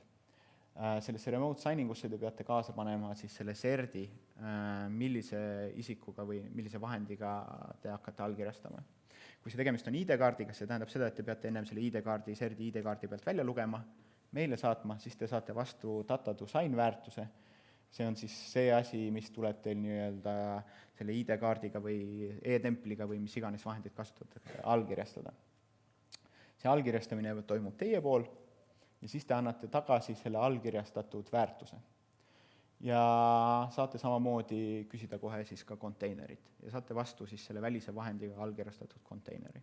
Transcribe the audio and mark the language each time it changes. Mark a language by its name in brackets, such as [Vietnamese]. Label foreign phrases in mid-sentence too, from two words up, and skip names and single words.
[Estonian] Sellesse [English] remote signingusse [Estonian] te peate kaasa panema siis selle serdi, millise isikuga või millise vahendiga te hakkate allkirjastama. Kui see tegemist on ID-kaardiga, see tähendab seda, et te peate ennem selle ID-kaardi, serdi ID-kaardi pealt välja lugema, meile saatma, siis te saate vastu [English] data to sign [Estonian] väärtuse. See on siis see asi, mis tuleb teil nii-öelda selle ID-kaardiga või e-templiga või mis iganes vahendid kasutatakse allkirjastada. See allkirjastamine toimub teie pool, ja siis te annate tagasi selle allkirjastatud väärtuse. Ja saate samamoodi küsida kohe siis ka konteinerit ja saate vastu siis selle välise vahendiga allkirjastatud konteineri.